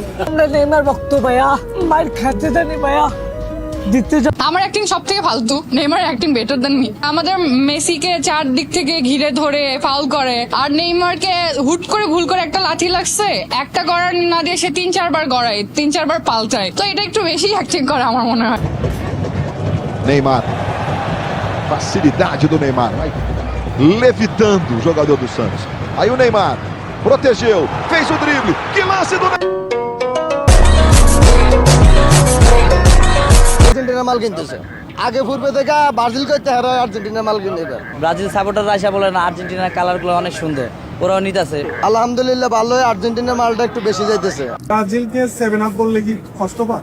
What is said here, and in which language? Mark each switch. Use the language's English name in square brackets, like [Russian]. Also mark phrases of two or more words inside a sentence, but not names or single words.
[Bangla] আমরা নেইমার ভক্ত ভাইয়া, মাইর খাচ্ছে জানি ভাইয়া, জিততে আমার অ্যাক্টিং সব থেকে ফালতু, নেইমার অ্যাক্টিং [English] better than me. [Bangla] আমাদের মেসিকে চারদিক থেকে ঘিরে ধরে ফাউল করে, আর নেইমারকে হুট করে ভুল করে একটা লাঠি লাগছে, একটা গড়ার না দিয়ে সে 3-4 বার গড়ায়, 3-4 বার পাল্টায়। তো এটা একটু বেশি অ্যাক্টিং করে আমার মনে হয়। [Portuguese] Neymar. Facilidade do Neymar. Vai levitando o jogador do Santos. Aí o Neymar protegeu, fez o drible. Que lance do Neymar! [Bangla] আর্জেন্টিনা মাল কিনতেছে আগে পূর্বে থেকে ব্রাজিল করতে হারে আর্জেন্টিনা মাল কিনে এবার। ব্রাজিল সাপোর্টাররা এসে বলে না আর্জেন্টিনার কালারগুলো অনেক সুন্দর, ওরাও নিতেছে। আলহামদুলিল্লাহ ভালো, আর্জেন্টিনার মালটা একটু বেশি যাইতেছে। ব্রাজিলকে 7 আপ বললে কি কষ্ট পায়?